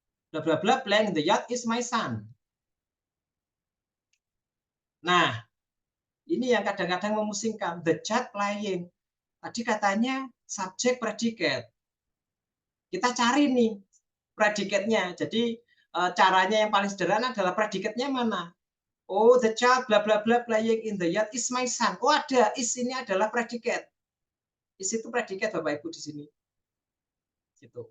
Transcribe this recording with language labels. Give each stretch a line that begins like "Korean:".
English: Bla bla bla playing in the yard is my son.
Indonesian: Nah, ini yang kadang-kadang memusingkan.
English: The child playing.
Indonesian: Tadi katanya subjek predikat. Kita cari nih predikatnya. Jadi caranya yang paling sederhana adalah predikatnya mana.
English: Oh, the child bla bla bla playing in the yard is my son.
Indonesian: Oh, ada is, ini adalah predikat. Is itu predikat Bapak Ibu di sini. Gitu.